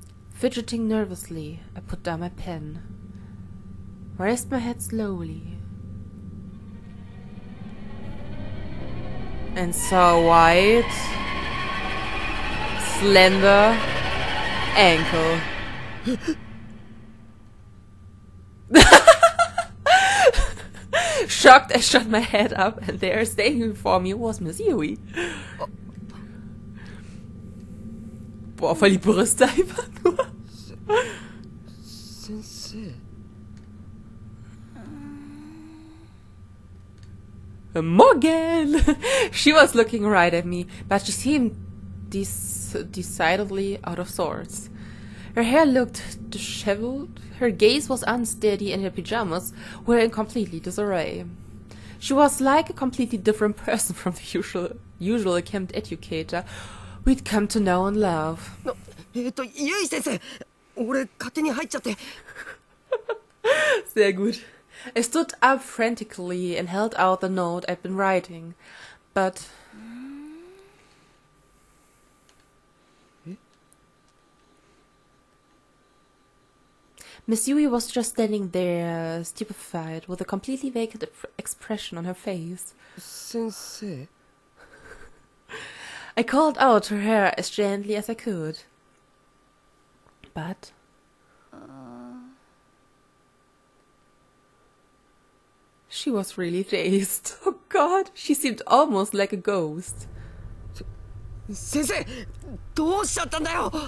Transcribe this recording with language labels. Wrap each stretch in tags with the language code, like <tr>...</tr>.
<en>Fidgeting nervously, I put down my pen, raised my head slowly, and saw a white, slender ankle. Shocked, I shot my head up, and there, standing before me, was Miss Yui.</en> <de>Boah, voll die Brüste einfach nur.</de> <ja>Sensei. Morgan!</ja> <en>She was looking right at me, but she seemed decidedly out of sorts. Her hair looked disheveled, her gaze was unsteady, and her pajamas were in completely disarray. She was like a completely different person from the usual camp educator we'd come to know and love.</en> <ja>ゆい先生、俺勝手に入っちゃって。</ja> <de>Sehr gut.</de> <en>I stood up frantically and held out the note I'd been writing, but... Miss Yui was just standing there, stupefied, with a completely vacant expression on her face.</en> <ja>Sensei?</ja> <en>I called out to her as gently as I could. But... she was really dazed. Oh God, she seemed almost like a ghost.</en> <ja>先生、どうしちゃったんだよ。</ja>